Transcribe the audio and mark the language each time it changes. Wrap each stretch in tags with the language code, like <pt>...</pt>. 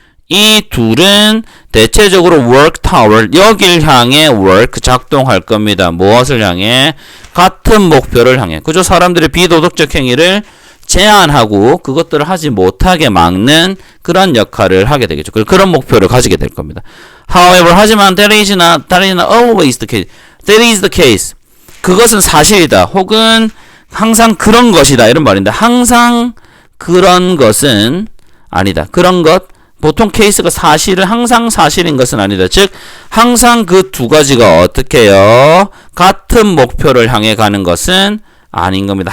<ko>이 둘은 대체적으로 work tower, 여길 향해 work, 작동할 겁니다. 무엇을 향해? 같은 목표를 향해. 그죠? 사람들의 비도덕적 행위를 제한하고 그것들을 하지 못하게 막는 그런 역할을 하게 되겠죠. 그런 목표를 가지게 될 겁니다.</ko> <en>However,</en> <ko>하지만</ko> <en>that is not always the case. That is the case.</en> <ko>그것은 사실이다. 혹은 항상 그런 것이다. 이런 말인데 항상 그런 것은 아니다. 그런 것 보통 케이스가 사실은 항상 사실인 것은 아니다. 즉 항상 그 두 가지가 어떻게 해요? 같은 목표를 향해 가는 것은 아닌 겁니다.</ko>